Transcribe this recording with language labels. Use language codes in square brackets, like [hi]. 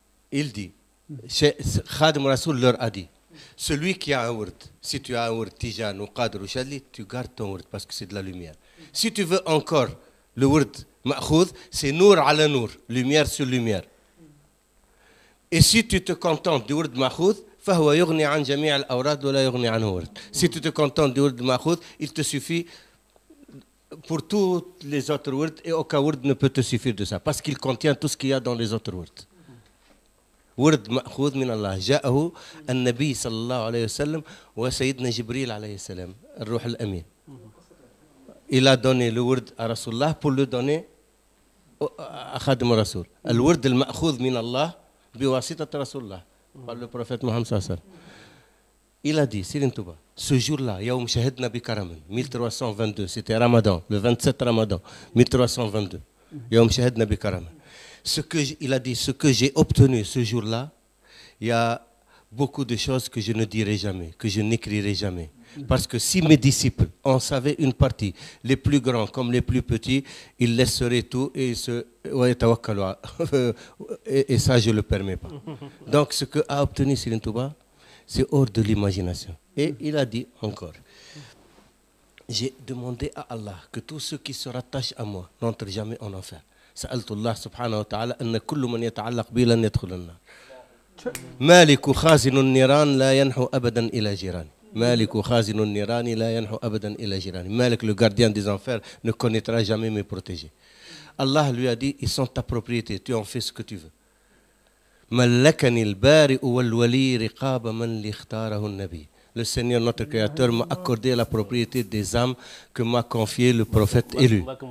[fr] Il dit, Khadim al-Rasoul leur a dit, celui qui a un word, si tu as un word Tijan ou Qadr ou Chadli, tu gardes ton word parce que c'est de la lumière. Si tu veux encore le word Ma'khoud, c'est Nour ala Nour, lumière sur lumière. Et si tu te contentes du word Ma'khoud, [ar] فهو يغني عن جميع الأوراد ولا يغني عنه ورد. [fr] Si tu te contentes du word Ma'khoud, il te suffit pour tous les autres words et aucun word ne peut te suffire de ça parce qu'il contient tout ce qu'il y a dans les autres words. [ar] ورد مأخوذ من الله جاءه النبي صلى الله عليه وسلم وسيدنا جبريل عليه السلام الروح الأمين. [fr] Il a donné le word à Rasulullah pour le donner à Khadim al-Rasoul. [ar] الورد المأخوذ من الله بواسطة رسول الله [fr] par le prophète Mohammed [ar] sallallahu alayhi wa sallam. [fr] Il a dit, Serigne Touba, ce jour-là, Yawm Shahidna bi Karamin, 1322, c'était Ramadan, le 27 Ramadan, 1322. Yawm Shahidna bi Karamin. Il a dit, ce que j'ai obtenu ce jour-là, il y a beaucoup de choses que je ne dirai jamais, que je n'écrirai jamais. Parce que si mes disciples en savaient une partie, les plus grands comme les plus petits, ils laisseraient tout et et ça, je ne le permets pas. Donc, ce que a obtenu Serigne Touba, c'est hors de l'imagination. Et il a dit encore, j'ai demandé à Allah que tous ceux qui se rattachent à moi n'entrent jamais en enfer. [ar] سألت الله سبحانه وتعالى أن كل من يتعلق بي لن يدخل النار. مالك خازن النيران لا ينحو أبدا إلى جيراني. مالك خازن النيران لا ينحو أبدا إلى جيراني. [fr] Malik, le gardien des enfers, ne connaîtra jamais mes protégés. Allah lui a dit, ils sont ta propriété, tu en fais ce que tu veux. [ar] ملكني البارئ والولي رقاب من لاختاره النبي. [fr] Le Seigneur, notre Créateur, m'a accordé la propriété des âmes que m'a confié le prophète élu.